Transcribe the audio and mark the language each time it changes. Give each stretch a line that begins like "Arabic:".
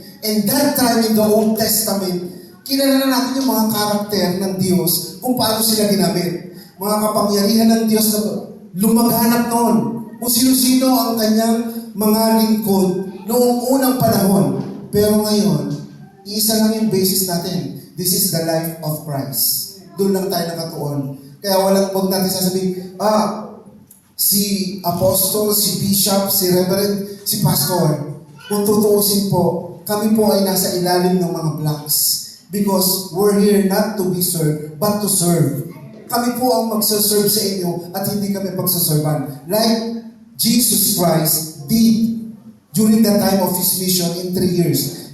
English: And that time in the Old Testament,
Filipino: kilala na natin yung mga karakter ng Diyos kung paano sila ginamit. Mga kapangyarihan ng Diyos na lumaghanap noon. Kung sino-sino ang kanyang mga lingkod noong unang panahon. Pero ngayon, isa lang yung basis natin.
English: This is the life of Christ.
Filipino: Doon lang tayo nakatuon. Kaya huwag natin sasabihin, si apostle, si bishop, si reverend, si pastor. Kung tutuusin po, kami po ay nasa ilalim ng mga blocks.
English: Because we're here not to be served, but to serve.
Filipino: Kami po ang magsaserve sa inyo at hindi kami pagsaservan.
English: Like Jesus Christ did during the time of His mission in 3 years.